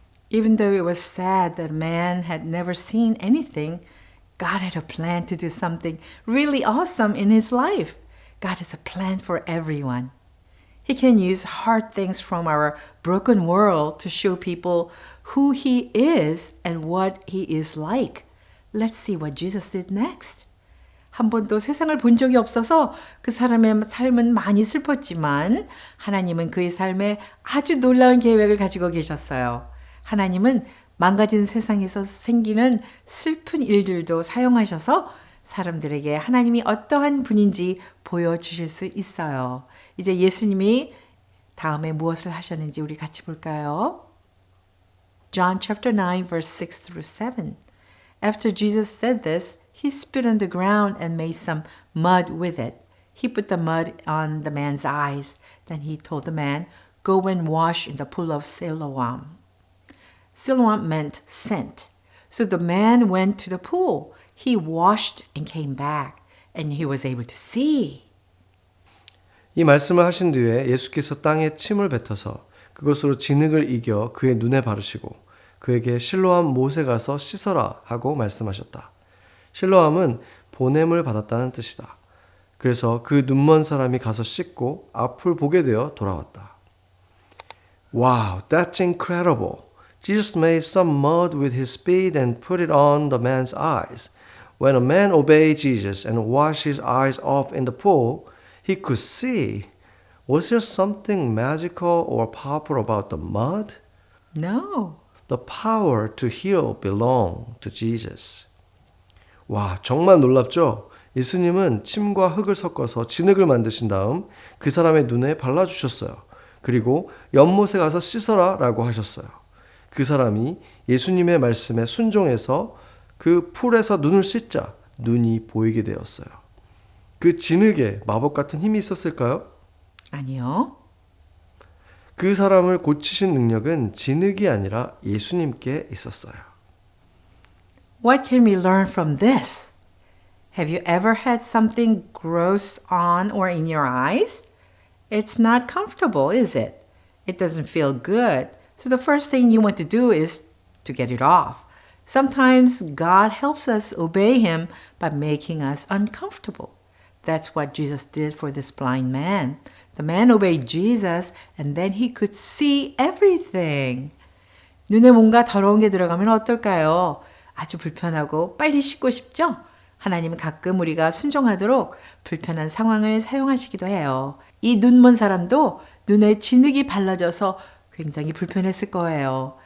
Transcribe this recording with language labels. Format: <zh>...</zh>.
<en>Even though it was sad that man had never seen anything, God had a plan to do something really awesome in his life. God has a plan for everyone. He can use hard things from our broken world to show people who He is and what He is like. Let's see what Jesus did next.</en> <ko>한 번도 세상을 본 적이 없어서 그 사람의 삶은 많이 슬펐지만 하나님은 그의 삶에 아주 놀라운 계획을 가지고 계셨어요. 하나님은 망가진 세상에서 생기는 슬픈 일들도 사용하셔서 사람들에게 하나님이 어떠한 분인지 보여주실 수 있어요. 이제 예수님이 다음에 무엇을 하셨는지 우리 같이 볼까요?</ko> <en>John chapter 9 verse 6 through 7. After Jesus said this, he spit on the ground and made some mud with it. He put the mud on the man's eyes. Then he told the man, "Go and wash in the pool of Siloam." Siloam meant sent. So the man went to the pool. He washed and came back, and he was able to see.</en> <ko>이 말씀을 하신 뒤에 예수께서 땅에 침을 뱉어서 그것으로 진흙을 이겨 그의 눈에 바르시고 그에게 실로암 못에 가서 씻어라 하고 말씀하셨다. 실로암은 보냄을 받았다는 뜻이다. 그래서 그 눈먼 사람이 가서 씻고 앞을 보게 되어 돌아왔다.</ko> <en>Wow, that's incredible. Jesus made some mud with his spit and put it on the man's eyes. When a man obeyed Jesus and washed his eyes off in the pool, he could see. Was there something magical or powerful about the mud? No. The power to heal belonged to Jesus.</en> <ko>와, 정말 놀랍죠? 예수님은 침과 흙을 섞어서 진흙을 만드신 다음 그 사람의 눈에 발라주셨어요. 그리고 연못에 가서 씻어라 라고 하셨어요. 그 사람이 예수님의 말씀에 순종해서 그 풀에서 눈을 씻자 눈이 보이게 되었어요. 그 진흙에 마법 같은 힘이 있었을까요? 아니요. 그 사람을 고치신 능력은 진흙이 아니라 예수님께 있었어요.</ko> <en>What can we learn from this? Have you ever had something gross on or in your eyes? It's not comfortable, is it? It doesn't feel good. So the first thing you want to do is to get it off. Sometimes God helps us obey Him by making us uncomfortable. That's what Jesus did for this blind man. The man obeyed Jesus and then he could see everything.</en> <ko>눈에 뭔가 더러운 게 들어가면 어떨까요? 아주 불편하고 빨리 씻고 싶죠? 하나님은 가끔 우리가 순종하도록 불편한 상황을 사용하시기도 해요. 이 눈먼 사람도 눈에 진흙이 발라져서 굉장히 불편했을 거예요.</ko>